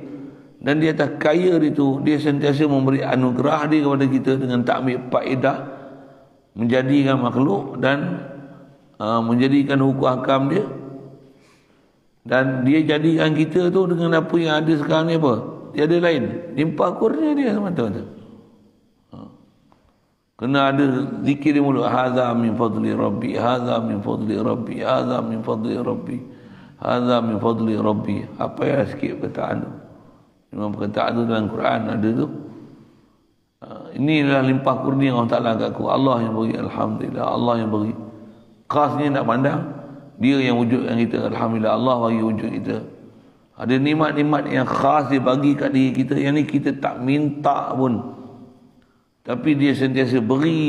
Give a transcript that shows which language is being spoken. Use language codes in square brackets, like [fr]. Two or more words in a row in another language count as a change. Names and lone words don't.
[ms] Dan di atas kaya itu, dia sentiasa memberi anugerah dia kepada kita dengan tak ambil faedah, menjadikan makhluk dan menjadikan hukum hakam dia. Dan dia jadikan kita tu dengan apa yang ada sekarang ni apa? Tiada lain, limpah kurnia dia semata-mata. Kena ada zikir di mulut, [ar] هذا من فضل ربي، هذا من فضل ربي، هذا من فضل ربي، هذا من فضل ربي. [ms] Apa ya sikit perkataan tu? Memang perkataan tu dalam Quran ada tu. Inilah limpah kurnia Allah Ta'ala kat aku. Allah yang beri, alhamdulillah. Allah yang beri. Khasnya nak pandang, dia yang wujudkan kita. Alhamdulillah, Allah bagi wujud kita. Ada nikmat-nikmat yang khas dia bagi kat diri kita, yang ni kita tak minta pun, tapi dia sentiasa beri.